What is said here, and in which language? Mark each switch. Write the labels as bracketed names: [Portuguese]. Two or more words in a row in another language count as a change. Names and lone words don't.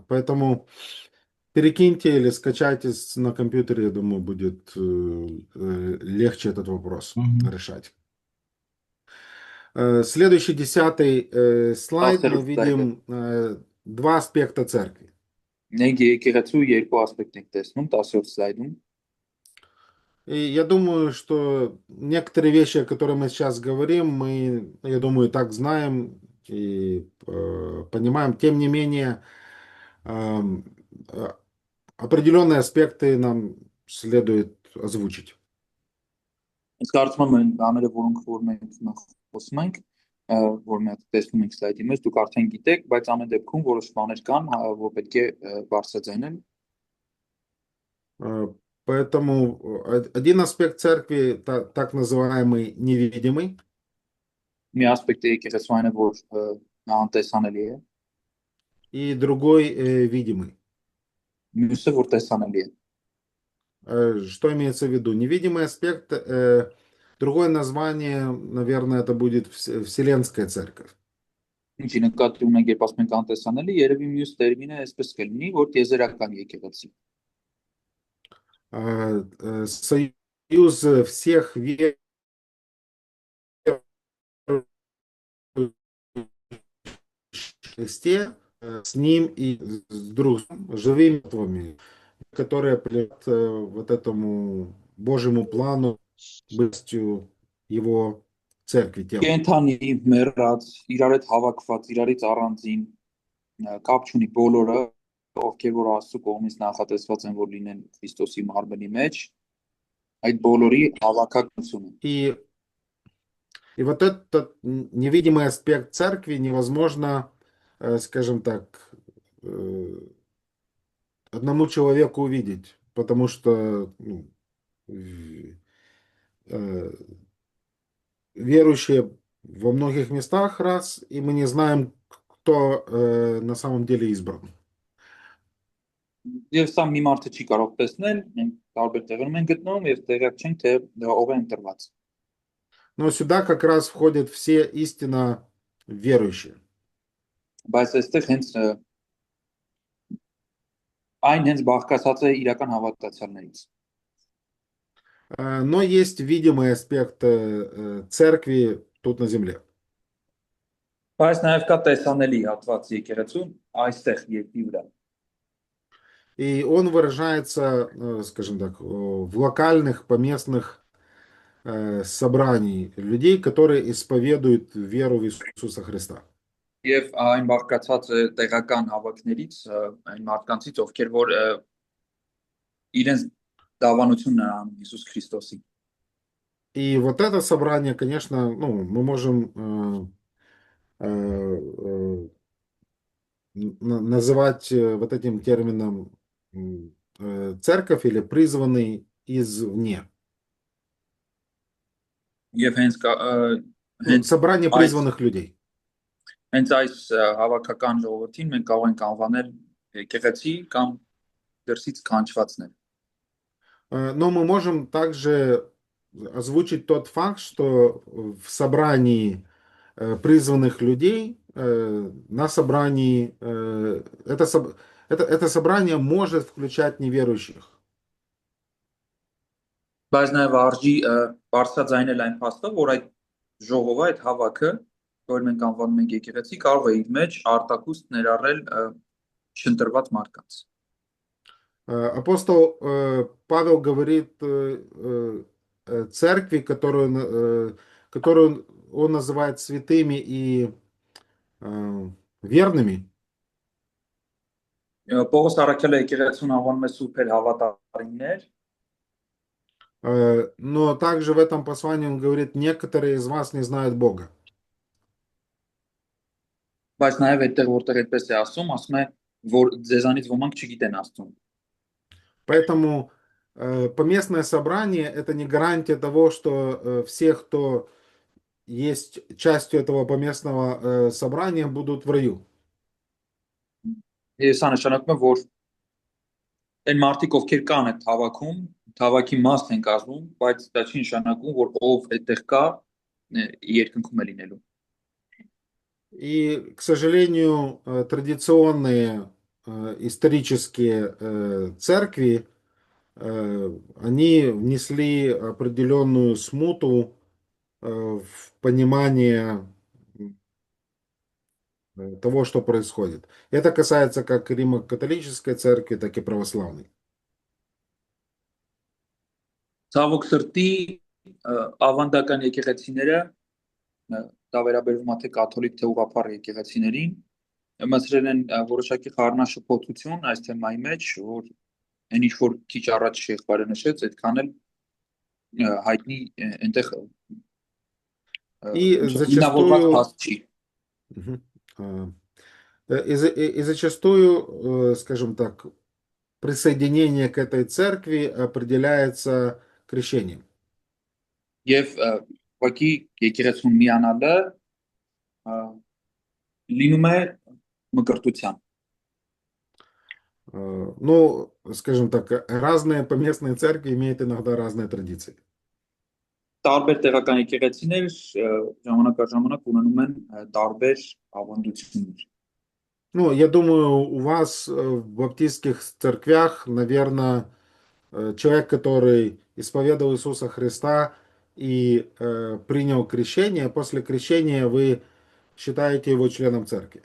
[Russian] Поэтому перекиньте или скачайте на компьютере, я думаю, будет легче этот вопрос Мгм. решать. Следующий 10 слайд, мы Авторов видим два аспекта церкви. [Armenian] Մենք եկեղեցու երկու ասպեկտ ենք տեսնում 10-րդ սլայդում։ [Russian] И я думаю, что некоторые вещи, о которых мы сейчас говорим, мы, я думаю, так знаем и понимаем. Тем не менее, определенные аспекты нам следует озвучить. [Armenian] Իսկ կարծում եմ բաները, որոնք որ մենք խոսում ենք, որ մենք տեսնում ենք սլայդի մեջ, դուք արդեն գիտեք, բայց ամեն դեպքում որոշ բաներ կան, որ պետք է բարձրաձայնել։ [Russian] Поэтому один аспект церкви, так называемый невидимый, [Armenian] Մի ասպեկտ է եկեղեցու այն է, որ անտեսանելի է, [Russian] и другой видимый. [Armenian] մյուսը որ տեսանելի է։ [Russian] Что имеется в виду? Невидимый аспект, другое название, наверное, это будет Вселенская церковь. [Armenian] Ինչի նկատի ունենք, երբ ասում ենք անտեսանելի, երևի մյուս տերմինը այսպես կլինի, որ տիեզերական եկեղեցի։ [Russian] Союз всех верующих в Христе с ним и с другом, живыми мертвыми, которые придут вот этому Божьему плану, быстью его церкви, тела. [Armenian] Կենթանի մեռած, իրար հետ հավաքված, իրարից առանձին կապ չունի բոլորը, ովքեր որ Աստծո կողմից նախատեսված են, որ լինեն Քրիստոսի մարմնի մեջ, այդ բոլորի հավաքականությունը։ [Russian] И вот этот невидимый аспект церкви невозможно, скажем так, одному человеку увидеть, потому что верующие во многих местах раз, и мы не знаем, кто на самом деле избран. [Armenian] Եվ սա մի մարդը չի կարող տեսնել, մենք տարբեր տեղերում ենք գտնվում եւ տեղյակ չենք, թե ով է ընտրված։ [Russian] Но сюда как раз входят все истинно верующие. [Armenian] Բայց այստեղ հենց այն հենց բաղկացած է իրական հավատացյալներից։ [Russian] Но есть видимый аспект церкви тут на земле. [Armenian] Բայց նաեւ կա տեսանելի հատված եկեղեցուն այստեղ երկրի վրա։ [Russian] И он выражается, скажем так, в локальных, поместных собраний людей, которые исповедуют веру в Иисуса Христа. [Armenian] Եվ այն բաղկացած է տեղական հավաքներից, այն մարդկանցից, ովքեր որ իրենց դավանությունն են անում Հիսուս Քրիստոսի։ [Russian] И вот это собрание, конечно, ну, мы можем называть вот этим термином церковь или призванный извне. [Armenian] Եվ հենց [Russian] Собрание призванных людей. [Armenian] Հենց այս հավաքական ժողովրդին մենք կարող ենք անվանել եկեղեցի կամ դրսից կանչվածներ։ [Russian] Но мы можем также озвучить тот факт, что в собрании призванных людей, на собрании, это собрание может включать неверующих. [Armenian] Բայց նաև արժի բարձրաձայնել այն փաստը, որ այդ ժողովը, այդ հավաքը, որ մենք անվանում ենք եկեղեցի, կարող է իր մեջ արտակուստ ներառել չընտրված մարդկանց։ [Russian] Апостол Павел говорит церкви, которую он называет святыми и верными. [Armenian] Պողոս առաքյալը եկեղեցուն անվանում է սուրբեր հավատարիմներ, [Russian] но также в этом послании он говорит, некоторые из вас не знают Бога. [Armenian] բայց նաև այդտեղ որտեղ այդպես է ասում է, որ ձեզանից ոմանք չգիտեն Աստծուն։ [Russian] Поэтому поместное собрание это не гарантия того, что все, кто есть частью этого поместного собрания, будут в раю. [Armenian] Ես նշանակում եմ, որ այն մարդիկ, ովքեր կան այդ հավաքում, հավաքի մասն են կազմում, բայց դա չի նշանակում, որ ով այդտեղ կա, երկնքում է լինելու։ [Russian] И, к сожалению, традиционные исторические церкви, они внесли определенную смуту в понимание того, что происходит. Это касается как Римо-католической церкви, так и православной. [Armenian] Ցավոք սրտի ավանդական եկեղեցիները դա վերաբերվում է թե կաթոլիկ թե ուղղափառ եկեղեցիներին մտցրել են որոշակի խառնաշփոթություն այս թեմայի մեջ, որ այն ինչ որ քիչ առաջ եղբայրը նշեց, այդքան էլ հայտնի այնտեղ [Russian] И [Armenian] ինավորված [Russian] зачастую, [Armenian] հաստ չի։ Мгм. [Russian] И зачастую, скажем так, присоединение к этой церкви определяется крещением. [Armenian] Եվ ուղղակի եկեղեցուն միանալը լինում է մկրտության։ [Russian] Ну, скажем так, разные поместные церкви имеют иногда разные традиции. [Armenian] Տարբեր տեղական եկեղեցիներ ժամանակ առ ժամանակ ունենում են տարբեր ավանդություններ։ [Russian] Ну, я думаю, у вас в баптистских церквях, наверное, человек, который исповедовал Иисуса Христа и принял крещение, после крещения вы считаете его членом церкви.